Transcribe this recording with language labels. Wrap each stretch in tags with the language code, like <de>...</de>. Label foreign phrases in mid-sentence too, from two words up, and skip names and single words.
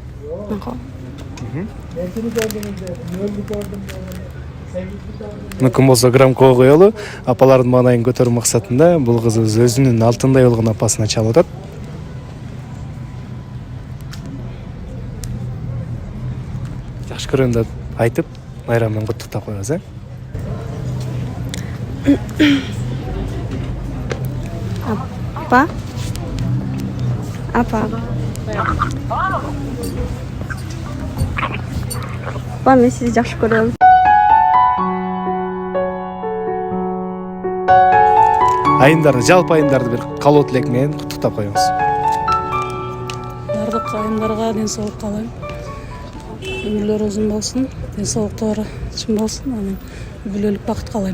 <ky>Мүмкүн болсо громкого коелу. Апалардын маанайын көтөрүү максатында бул кызыбыз өзүнүн алтындай болгон апасына чалып атат. Жакшы көрөм деп айтып, майрам менен куттуктап коебуз,</ky> <uz>Apa? Apa, men sizni yaxshi ko'raman.</uz> <ky>Айымдарды, жалпы айымдарды бир калоо тилек менен куттуктап коебуз. Бардык айымдарга ден соолук каалайм. Өмүрлөрү узун болсун, ден соолуктары чын болсун, анан бүлөлүк бакыт каалайм.</ky>